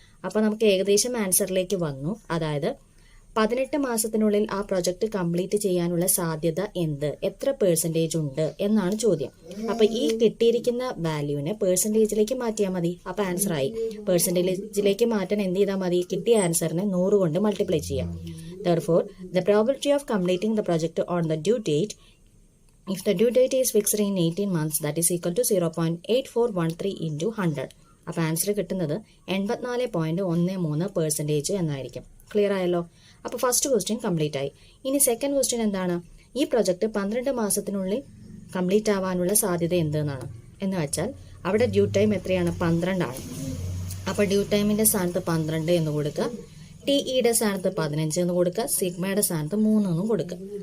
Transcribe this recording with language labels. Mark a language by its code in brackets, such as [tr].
[ml] അപ്പോൾ നമുക്ക് ഏകദേശം ആൻസറിലേക്ക് വന്നു. അതായത് 18 മാസത്തിനുള്ളിൽ ആ പ്രൊജക്ട് കംപ്ലീറ്റ് ചെയ്യാനുള്ള സാധ്യത എന്ത്, എത്ര പെർസെൻറ്റേജ് ഉണ്ട് എന്നാണ് ചോദ്യം. അപ്പോൾ ഈ കിട്ടിയിരിക്കുന്ന വാല്യൂവിനെ പെർസെൻറ്റേജിലേക്ക് മാറ്റിയാൽ മതി. അപ്പോൾ ആൻസർ ആയി. പെർസെൻറ്റേജിലേക്ക് മാറ്റാൻ എന്ത് ചെയ്താൽ മതി? കിട്ടിയ ആൻസറിനെ 100 കൊണ്ട് മൾട്ടിപ്ലൈ ചെയ്യാം. [en] Therefore, the probability of completing the project on the due date, if the due date is fixed in 18 months, that is equal to 0.8413 into 100. [ml] അപ്പോൾ ആൻസർ കിട്ടുന്നത് 84.13% എന്നായിരിക്കും. ക്ലിയർ ആയല്ലോ? അപ്പോൾ ഫസ്റ്റ് ക്വസ്റ്റ്യൻ കംപ്ലീറ്റ് ആയി. ഇനി സെക്കൻഡ് ക്വസ്റ്റ്യൻ എന്താണ്? ഈ project 12 മാസത്തിനുള്ളിൽ കംപ്ലീറ്റ് ആവാനുള്ള സാധ്യത എന്തെന്നാണ്. എന്ന് വെച്ചാൽ അവിടെ ഡ്യൂ ടൈം എത്രയാണ്? 12 ആണ്. അപ്പോൾ ഡ്യൂ ടൈമിൻ്റെ സ്ഥാനത്ത് 12 എന്ന് കൊടുക്കുക, ടിഇയുടെ സ്ഥാനത്ത് 15 എന്ന് കൊടുക്കുക, സിഗ്മയുടെ സ്ഥാനത്ത് 3 എന്നും കൊടുക്കുക.